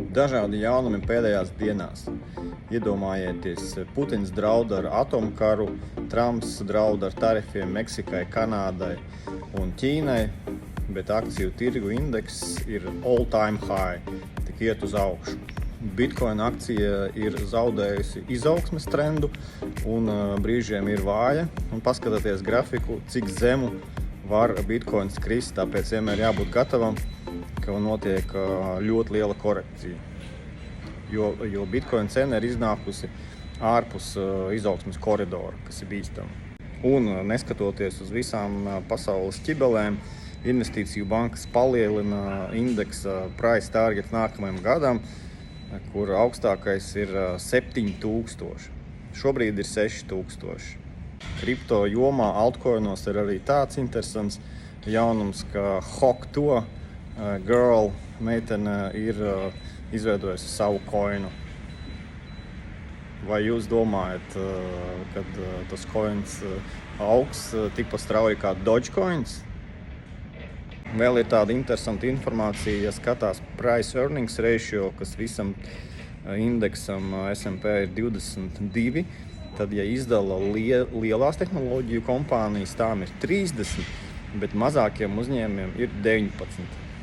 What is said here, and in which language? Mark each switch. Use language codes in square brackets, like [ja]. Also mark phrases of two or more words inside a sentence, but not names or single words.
[lv] Dažādi jaunumi pēdējās dienās. Iedomājieties, Putins draud ar atomkaru, Trumps draud ar tarifiem Meksikai, Kanādai un Ķīnai, bet akciju tirgu indeks ir [en] all-time high, [lv] tik iet uz augšu. Bitcoin akcija ir zaudējusi izaugsmes trendu un brīžiem ir vāja. Un paskatieties grafiku, cik zemu var Bitcoins krist, tāpēc vienmēr jābūt gatavam, ka notiek ļoti liela korekcija. Jo Bitcoin cena ir iznākusi ārpus izaugsmes koridora, kas ir bīstama. Un neskatoties uz visām pasaules ķibelēm, investīciju bankas palielina indeksa [en] price target [lv] nākamajam gadam, kur augstākais ir 7000. Šobrīd ir 6000. Kripto jomā altcoinos ir arī tāds interesants jaunums, ka Hok2 girl meitene ir izveidojusi savu koinu. Vai jūs domājat, kad tas koins augs tikpat strauji kā Dogecoins? Vēl ir tāda interesanta informācija, ja skatās [en] price earnings ratio, [lv] kas visam indeksam S&P ir 22, tad, ja izdala lielās tehnoloģiju kompānijas, tām ir 30, bet mazākiem uzņēmumiem ir 19.